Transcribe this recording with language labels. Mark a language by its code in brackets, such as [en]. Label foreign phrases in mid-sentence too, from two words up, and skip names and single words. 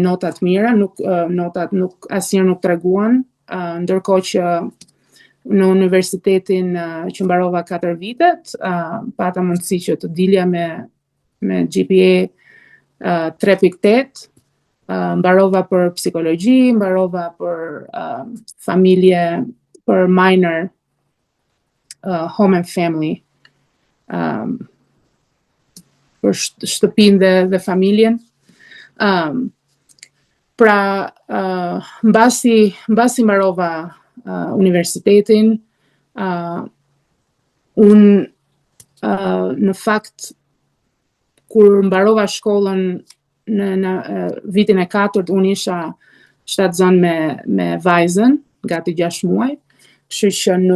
[sq] notat mira, notat asnjëherë nuk treguan, ndërkohë që në universitetin që mbarova 4 vitet, pata mundësi që të dilja me GPA 3.8, mbarova për psikologji, mbarova për familje, për [en] minor home and family, [sq] për shtëpinë dhe familjen. Pra, mbasi mbarova universitetin, unë në fakt kur mbarova shkollën në vitin e 4, unë isha shtatzan me vajzën, gati 6 muaj, kështu që